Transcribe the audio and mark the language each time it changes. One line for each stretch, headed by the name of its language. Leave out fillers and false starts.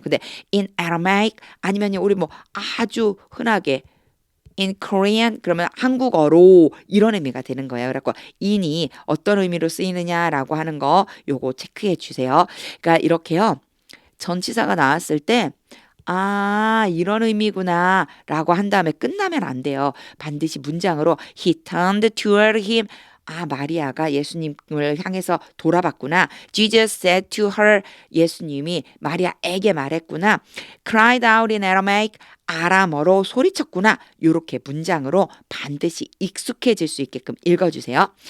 Korean: 근데
English: in Aramaic
Korean: 아니면요. 우리 뭐 아주 흔하게
English: in Korean
Korean: 그러면 한국어로 이런 의미가 되는 거예요. 그래서 in이 어떤 의미로 쓰이느냐라고 하는 거 요거 체크해 주세요. 그러니까 이렇게요. 전치사가 나왔을 때 이런 의미구나 라고 한 다음에 끝나면 안 돼요. 반드시 문장으로
English: He turned toward him.
Korean: 마리아가 예수님을 향해서 돌아봤구나.
English: Jesus said to her.
Korean: 예수님이 마리아에게 말했구나.
English: Cried out in Aramaic.
Korean: 아람어로 소리쳤구나. 이렇게 문장으로 반드시 익숙해질 수 있게끔 읽어주세요.